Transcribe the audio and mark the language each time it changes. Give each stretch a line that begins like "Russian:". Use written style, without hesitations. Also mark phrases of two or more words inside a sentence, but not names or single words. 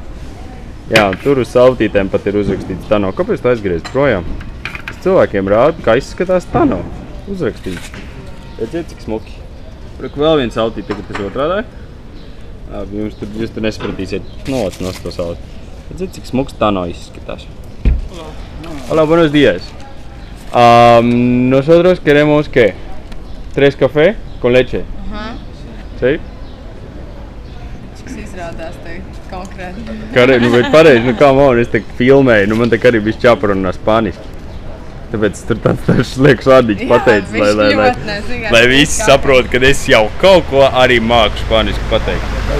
Latvian: Jā, un tur uz salvetītēm pat ir uzrakstīts Tano. Kāpēc tu aizgriezt projām? Es cilvēkiem rādu, kā izskatās Tano. Uzrakstīts. Redziet, cik smuki. Tur vēl viens salvetīt, tagad tas otrādāja. Jūs tur nesapratīsiet. Novac nos to salvetīt. Redziet, cik smuks Tano izskatās.
Spanish: Hola, buenos días. Nosotros queremos, ¿qué? 3 café con leche. ¿Sí?
Latvian: Cik izrādās te konkrēti. Nu, bet pareizi, kā man, es te filmēju, man te arī viss jāparunā spāniski. Tāpēc tur tāds liekas vārdiņš pateicis, lai visi saprot, ka es jau kaut ko arī māku spāniski pateikt.